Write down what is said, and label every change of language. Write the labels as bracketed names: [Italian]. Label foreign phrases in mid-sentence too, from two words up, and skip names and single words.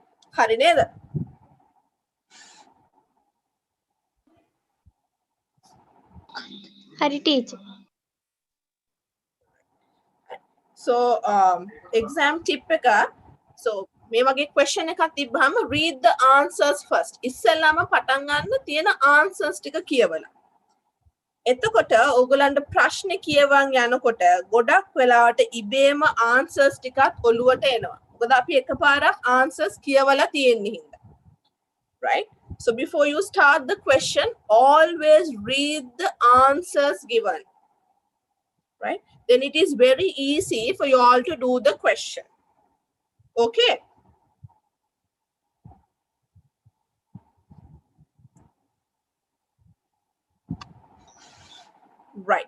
[Sinhala] හරි නේද? Hari teacher. [English] So exam tip එක so [Sinhala] මේ වගේ question එකක් තිබ්බහම [English] read the answers first. [Sinhala] ඉස්සෙල්ලාම පටන් ගන්න තියෙන answers ටික කියවලා. එතකොට ඕගොල්ලන්ට ප්‍රශ්නේ කියවන් යනකොට ගොඩක් වෙලාවට ඉබේම answers ටිකත් ඔලුවට එනවා. මොකද අපි එකපාරක් answers කියවලා තියෙන්නේ හින්දා. [English] Right? So before you start the question, always read the answers given. Right? Then it is very easy for you all to do the question. Okay? Right.